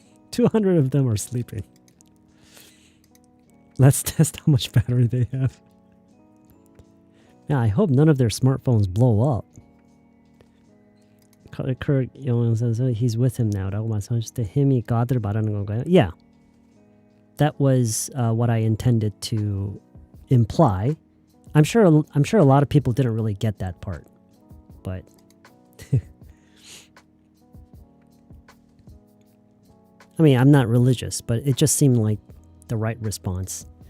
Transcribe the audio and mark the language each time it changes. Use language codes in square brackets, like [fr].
[en] 200 of them are sleeping. Let's test how much battery they have. Yeah, I hope none of their smartphones blow up. Kurt Young says he's with him now. [ko] 라고 말씀하실 때 him이 God을 말하는 건가요? [en] Yeah. That was what I intended to imply. I'm sure a lot of people didn't really get that part. But I mean, I'm not religious, but it just seemed like the right response.